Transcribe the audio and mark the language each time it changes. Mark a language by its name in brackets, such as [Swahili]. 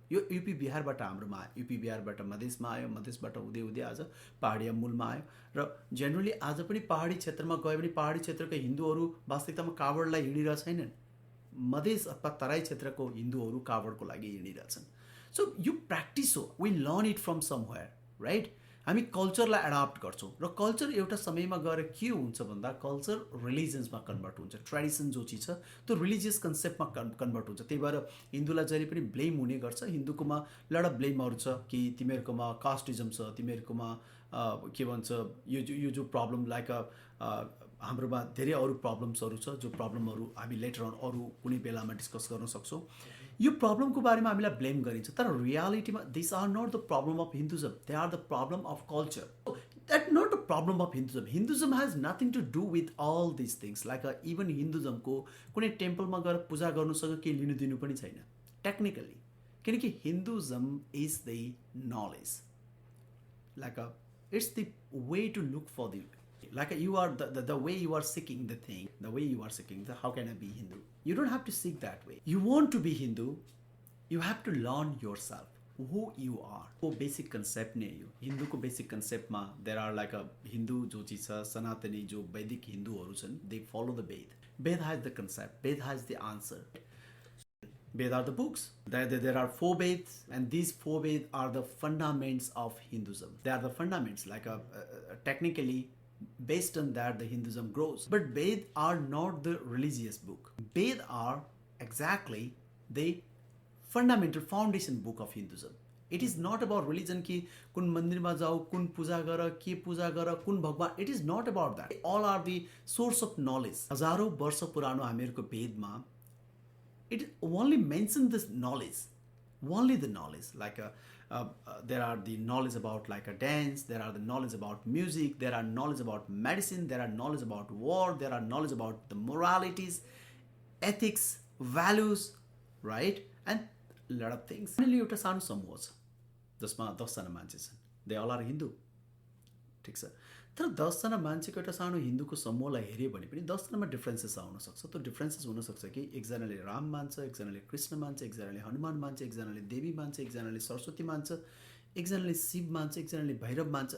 [Nepali] यो युपी बिहारबाट हाम्रोमा आयो, युपी बिहारबाट मधेसमा आयो, मधेसबाट हुँदै आज पहाडी मूलमा आयो. र जेनरली आज पनि पहाडी क्षेत्रमा गयो भने पहाडी क्षेत्रका हिन्दूहरू वास्तविकतामा कावडलाई हिँडिरहेको छैनन्. मधेस अथवा तराई क्षेत्रको हिन्दूहरू कावडको लागि हिँडिरहेछन्. सो यो प्र्याक्टिस हो. [English] We learn it from somewhere, right? [Nepali] हामी कल्चरलाई एडाप्ट गर्छौँ र कल्चर एउटा समयमा गएर के हुन्छ भन्दा कल्चर रिलिजन्समा कन्भर्ट हुन्छ. ट्रेडिसन जो चिज छ त्यो रिलिजियस कन्सेप्टमा कन्भर्ट हुन्छ. त्यही भएर हिन्दूलाई जहिले पनि ब्लेम हुने गर्छ. हिन्दूकोमा लड अफ ब्लेमहरू छ कि तिमीहरूकोमा कास्टिजम छ, तिमीहरूकोमा के भन्छ यो जो प्रब्लम लाइक हाम्रोमा धेरै अरू प्रब्लम्सहरू छ, जो प्रब्लमहरू हामी [English] later on [Nepali] अरू कुनै बेलामा डिस्कस गर्न सक्छौँ. यो प्रब्लमको बारेमा हामीलाई ब्लेम गरिन्छ, तर रियालिटीमा [English] This are not the problem of Hinduism, they are the problem of culture. That not the problem of Hinduism. Hinduism has nothing to do with all this things. Like even [Nepali] हिन्दुइजमको कुनै टेम्पलमा गएर पूजा गर्नुसँग केही लिनु दिनु पनि छैन [English] Technically. किनकि Hinduism is the knowledge. Like it's the way to look for the, like you are the way you are seeking the thing, the way you are seeking the, how can I be Hindu? You don't have to seek that way. You want to be Hindu, you have to learn yourself who you are. [Hindi] वो basic concept नहीं है. हिंदू को [English] basic concept [Hindi] में [English] there are like a Hindu [Hindi] जो चीज़ है सनातनी जो वैदिक [Nepali] हिंदूहरू छन्, [English] they follow the Ved. Ved has the concept, Ved has the answer. Ved are the books. There are 4 Veds, and these 4 Veds are the fundamentals of Hinduism. They are the fundamentals. Like technically, based on that, the Hinduism grows. But Ved are not the religious book. Ved are exactly the fundamental foundation book of Hinduism. It is not about religion [Nepali] कि कुन मन्दिरमा जाऊ, कुन पूजा गर, के पूजा गर, कुन भगवान. [English] It is not about that. All are the source of knowledge. [Nepali] हजारौं वर्ष पुरानो हामीहरूको वेदमा [English] it only mentions this knowledge, only the knowledge. Like there are the knowledge about like a dance, there are the knowledge about music, there are knowledge about medicine, there are knowledge about war, there are knowledge about the moralities, ethics, values, right? And a lot of things. [Nepali] Finally, एउटा सानो समूह छ जसमा 10 जना मान्छे छन्. [English] They all are Hindu. [Nepali] ठिक छ. तर 10 जना मान्छेको एउटा सानो हिन्दूको समूहलाई हेऱ्यो भने पनि 10 जनामा डिफरेन्सेस आउन सक्छ. त्यो डिफरेन्सेस हुन सक्छ कि एकजनाले राम मान्छ, एकजनाले कृष्ण मान्छ, एकजनाले हनुमान मान्छ, एकजनाले देवी मान्छ, एकजनाले सरस्वती मान्छ, एकजनाले शिव मान्छ, एकजनाले भैरव मान्छ.